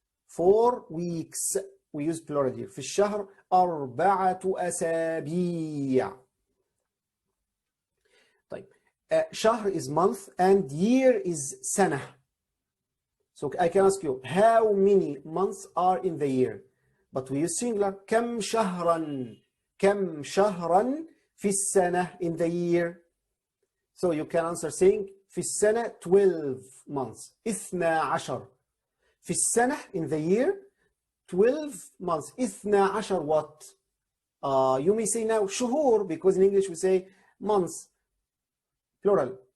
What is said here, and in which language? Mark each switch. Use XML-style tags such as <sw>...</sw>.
<en>4 weeks. We use plural here.</en> <ar>في الشهر 4 أسابيع.</ar> <en>طيب. شهر is month and year is سنة. So I can ask you, how many months are in the year? But we use singular.</en> <ar>كم شهرا؟ كم شهرا في السنة</ar> <en>in the year? So you can answer saying</en> <ar>في السنة</ar> <en>12 months. 12.</en> <ar>في السنة</ar> <en>in the year 12 months. 12 what? You may say now شهور, because in English we say months, plural.</en>